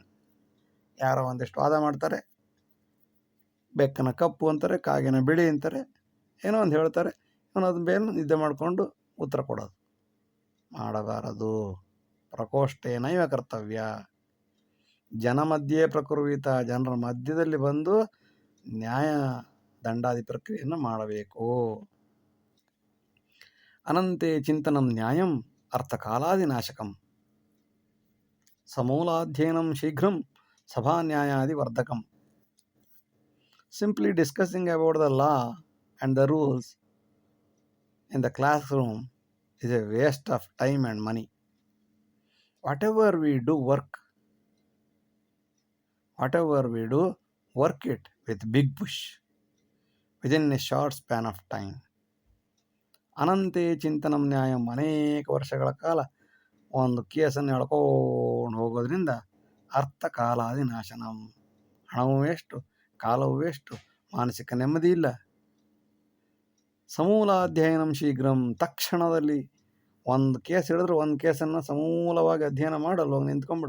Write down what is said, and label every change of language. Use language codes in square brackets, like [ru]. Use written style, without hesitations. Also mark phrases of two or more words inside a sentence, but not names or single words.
[kn] ಯಾರೋ ಒಂದಿಷ್ಟು ವಾದ ಮಾಡ್ತಾರೆ, ಬೆಕ್ಕನ ಕಪ್ಪು ಅಂತಾರೆ, ಕಾಗಿನ ಬಿಳಿ ಅಂತಾರೆ, ಏನೋ ಒಂದು ಹೇಳ್ತಾರೆ, ಇವನು ಅದ್ರ ಮೇಲೆ ನಿದ್ದೆ ಮಾಡಿಕೊಂಡು ಉತ್ತರ ಕೊಡೋದು ಮಾಡಬಾರದು. [sa] ಪ್ರಕೋಷ್ಠೇನೈವ ಕರ್ತವ್ಯ ಜನ ಮಧ್ಯೆ ಪ್ರಕುರ್ವಿತ, [kn] ಜನರ ಮಧ್ಯದಲ್ಲಿ ಬಂದು ನ್ಯಾಯ ದಂಡಾದಿ ಪ್ರಕ್ರಿಯೆಯನ್ನು ಮಾಡಬೇಕು. [sa] ಅನಂತೆ ಚಿಂತನಂ ನ್ಯಾಯಂ ಅರ್ಥಕಾಲಾದಿನಾಶಕಂ ಸಮೂಲಾಧ್ಯಯನಂ ಶೀಘ್ರಂ ಸಭಾನ್ಯಾಯಾದಿ ವರ್ಧಕಂ. [en] Simply discussing about the law and the rules in the classroom is a waste of time and money. Whatever we do, work it with big push within a short span of time. [sa] ಅನಂತೆ ಚಿಂತನಂ ನ್ಯಾಯಂ, [kn] ಅನೇಕ ವರ್ಷಗಳ ಕಾಲ ಒಂದು ಕೇಸನ್ನು ಎಳ್ಕೊಂಡು ಹೋಗೋದ್ರಿಂದ [sa] ಅರ್ಥಕಾಲಾದಿ ನಾಶನಂ, [kn] ಹಣವೂ ವೇಷ್ಟು, ಕಾಲವೂ ವೇಷ್ಟು, ಮಾನಸಿಕ ನೆಮ್ಮದಿ ಇಲ್ಲ. [sa] ಸಮೂಲಾಧ್ಯಯನಂ ಶೀಘ್ರಂ, [kn] ತಕ್ಷಣದಲ್ಲಿ ಒಂದು ಕೇಸ್ ಹಿಡಿದ್ರೆ ಒಂದು ಕೇಸನ್ನು ಸಮೂಲವಾಗಿ ಅಧ್ಯಯನ ಮಾಡಲು ಹೋಗಿ ನಿಂತ್ಕೊಂಡ್ಬಿಡು.